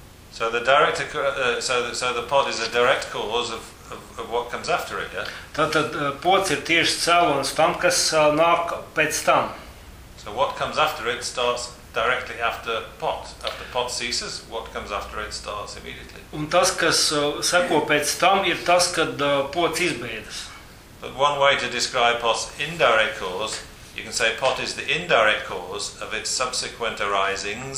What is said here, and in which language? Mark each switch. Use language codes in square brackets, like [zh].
[en] So the direct so the pot is a direct cause of what comes after it, yeah? [lv] Tātad pots ir tieši cēlonis tam, kas nāk pēc tam. [en] So what comes after it starts directly after pot. After pot ceases, what comes after it starts immediately. [lv] Un tas, kas seko pēc tam, ir tas, kad pots izbeidzas. [en] But one way to describe pot's indirect cause, you can say pot is the indirect cause of its subsequent arising.